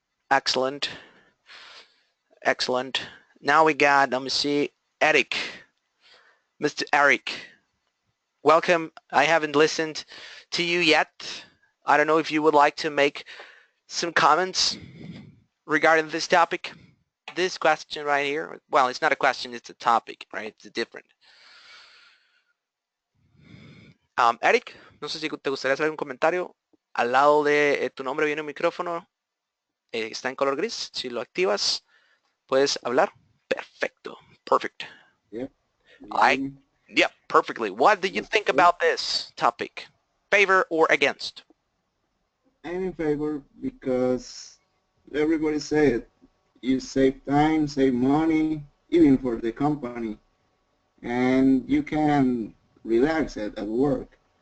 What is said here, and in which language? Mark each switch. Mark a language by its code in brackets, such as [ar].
[en] Excellent. Excellent. Now we got, let me see, Eric. Mr. Eric. Welcome. I haven't listened to you yet. I don't know if you would like to make some comments regarding this topic. This question right here. Well, it's not a question, it's a topic, right? It's different. [es] Eric, no sé si te gustaría hacer un comentario. Al lado de tu nombre viene un micrófono. Está en color gris. Si lo activas, puedes hablar. Perfecto. Perfect. [en] Yep. Yep, perfectly. What do you think about this topic? Favor or against? I'm in favor because everybody said you save time, save money, even for the company, and you can relax at work.